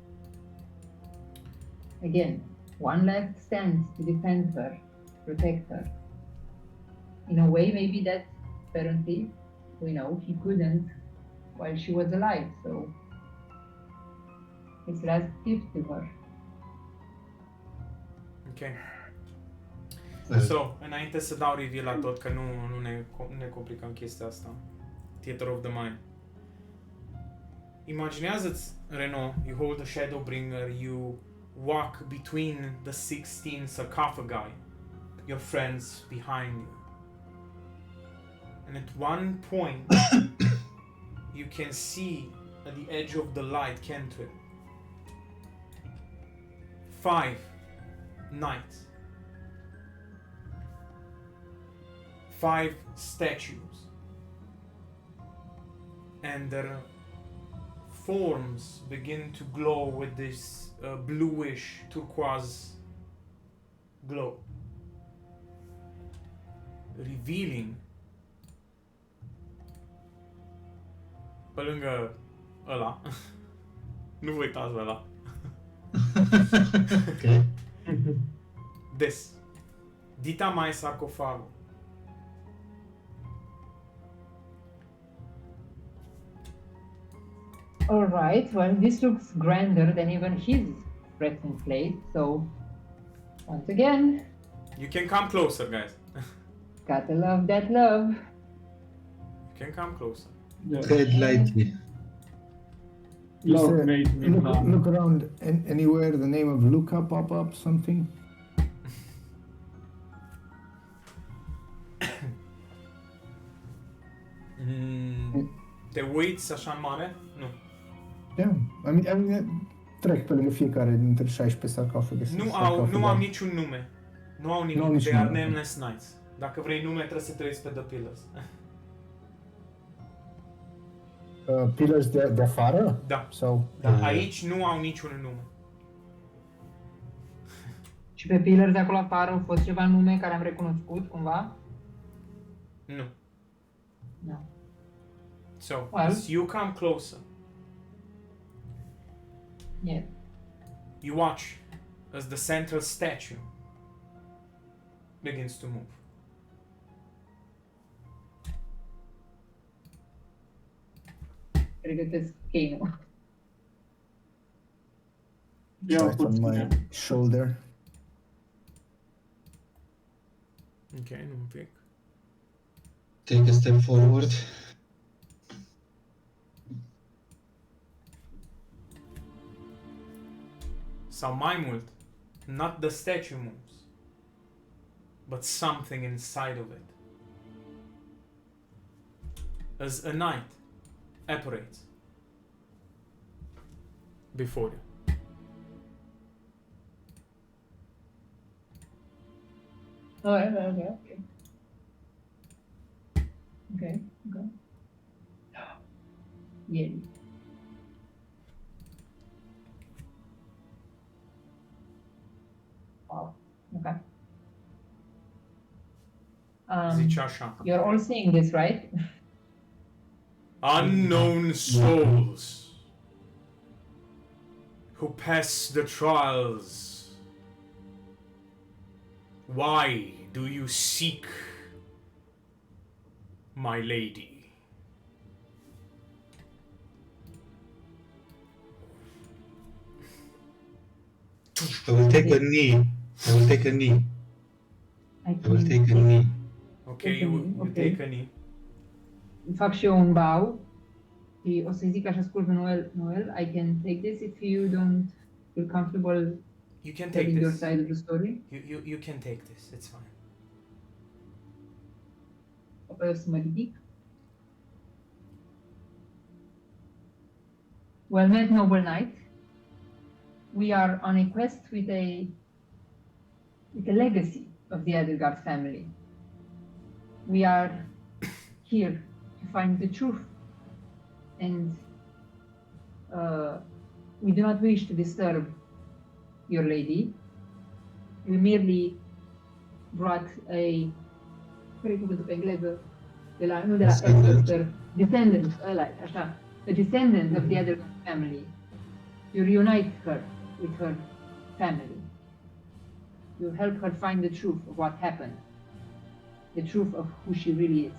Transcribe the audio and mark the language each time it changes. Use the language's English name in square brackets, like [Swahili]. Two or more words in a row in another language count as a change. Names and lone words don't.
[English] Again, one last stand to defend her, protect her. In a way, maybe that apparently, we know he couldn't while she was alive. So, his last gift to her. Okay. Well, So, [Romanian] înainte să dau reveal la tot, că nu ne complicăm chestia asta. [English] Theater of the Mind. [Romanian] Imaginează-ți, Renaud, [English] you hold the Shadowbringer, you walk between the 16 sarcophagi, your friends behind you. And at one point, you can see at the edge of the light cantrip 5 knights. 5 statues, and their forms begin to glow with this bluish turquoise glow. [Romanian] revealing pe lângă ăla. Nu vă uitați la ăla. [English] Okay. [Romanian] This. Dita mai sarcofagul. [English] All right. Well, this looks grander than even his resting place. So, once again, You can come closer, guys. gotta love that love. You can come closer. Yes. Tread lightly. Love Is, made me look, numb. look around anywhere the name of Luca pop up something. [Romanian] Te uiți așa în mare? Nu. [English] Yeah, I mean, [Romanian] trec pe lângă fiecare dintre 16 sarcofage. Nu au niciun nume. Nu au nimic. Nu au niciun [English] They are [Romanian] nume. [English] nameless knights. [Romanian] Dacă vrei nume, trebuie să te uiți pe The Pillars. Pillars de afară? Da. Sau? Dar aici nu au niciun nume. Și pe Pillars de acolo afară au fost ceva nume care am recunoscut cumva? Nu. [English] No. So, Well. as you come closer, Yeah. you watch as the central statue begins to move. [Romanian] Pregătesc cane-ul. [English] Yeah, Right on my shoulder. [Romanian] Ok, nu un pic. [English] Take a step forward. [Romanian] Sau mai mult, [English] not the statue moves, but something inside of it. As a knight apparates before you. Oh, okay. Okay. Yeah. Wow. Okay. [Romanian] Zice așa. [English] You're all seeing this, right? Unknown souls who pass the trials. Why do you seek my lady? I will take a knee. I will take a knee. I will take a knee. Okay, you Okay. take a knee. [Romanian] Fac și eu un bow și o să zic așa scurt pe Noel, [English] I can take this if you don't feel comfortable You can take telling your this. side of the story. You can take this. It's fine. [Romanian] Apoi o să mă ridic. [English] Well met, noble knight. We are on a quest with a legacy of the Edelgard family. We are here to find the truth, and we do not wish to disturb your lady. We merely brought a [Romanian] care e cuvântul pe engleză? Nu de la [English] Descendant. [Romanian] descendant, ăla, așa. [English] The descendant of the Edelgard family. You reunite her with her family. You help her find the truth of what happened. The truth of who she really is.